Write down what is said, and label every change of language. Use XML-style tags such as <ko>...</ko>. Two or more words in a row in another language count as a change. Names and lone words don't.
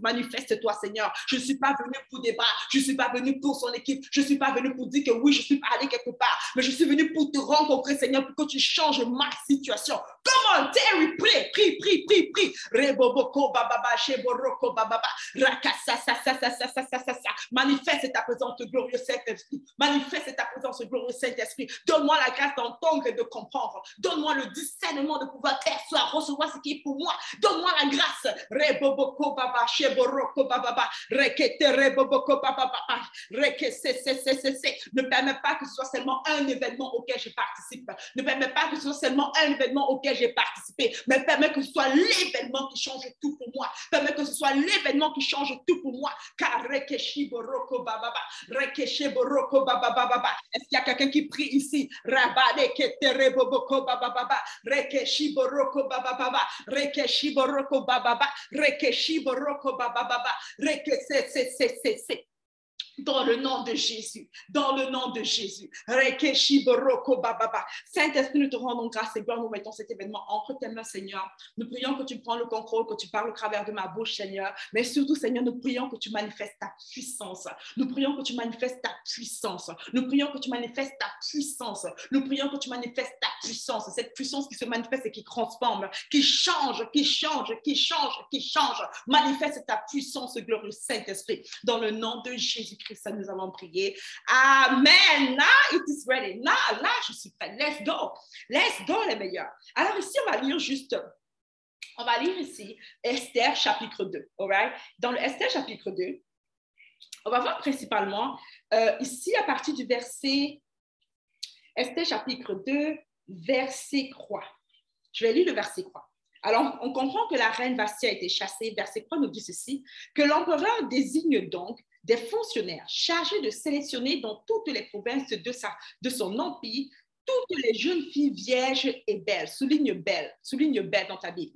<fr>Manifeste-toi, Seigneur. Je ne suis pas venu pour débat. Je ne suis pas venu pour son équipe. Je ne suis pas venu pour dire que oui, je suis allé quelque part. Mais je suis venu pour te rencontrer, Seigneur, pour que tu changes ma situation.</fr> <en>Come on, Terry, prie. Reboboko bababa, sheboroko bababa, rakasasasasasasasasa.</en> <fr>Manifeste ta présence glorieuse Saint-Esprit. Manifeste ta présence glorieuse Saint-Esprit. Donne-moi la grâce d'entendre et de comprendre. Donne-moi le discernement de pouvoir percevoir, recevoir ce qui est pour moi. Donne-moi la grâce. Reboboko baba, sheboroko bababa, rekete reboboko bababa, rekese. Ne permets pas que ce soit seulement un événement auquel je participe. Ne permets pas que ce soit seulement un événement auquel j'ai participé, mais permets que ce soit l'événement qui change tout pour moi. Permets que ce soit l'événement qui change tout pour moi. Car rekeshi boroko bababa, rekeshi boroko bababa. Est-ce qu'il y a quelqu'un qui prie ici? Rabade ketere boboko bababa, rekeshi boroko bababa, rekeshi boroko bababa, rekeshi boroko bababa, rekese. Dans le nom de Jésus, dans le nom de Jésus. Saint-Esprit, nous te rendons grâce et gloire, nous mettons cet événement entre tes mains, Seigneur. Nous prions que tu prends le contrôle, que tu parles au travers de ma bouche, Seigneur. Mais surtout, Seigneur, nous prions que tu manifestes ta puissance. Nous prions que tu manifestes ta puissance. Nous prions que tu manifestes ta puissance. Nous prions que tu manifestes ta puissance. Cette puissance qui se manifeste et qui transforme, qui change. Manifeste ta puissance, glorieux Saint-Esprit. Dans le nom de Jésus-Christ. Ça, nous allons prier.</fr> <en>Amen. Now it is ready.</en> <fr>Là, je suis prête.</fr> <en>Let's go. Let's go,</en> <fr>les meilleurs. Alors ici, on va lire ici Esther chapitre 2.</fr> <en>All right?</en> <fr>Dans le Esther chapitre 2, on va voir principalement ici à partir du verset Esther chapitre 2, verset 3. Je vais lire le verset 3. Alors, on comprend que la reine Vastia a été chassée. Verset 3 nous dit ceci, que l'empereur désigne donc des fonctionnaires chargés de sélectionner dans toutes les provinces de son empire toutes les jeunes filles vierges et belles, souligne belle dans ta Bible.</fr>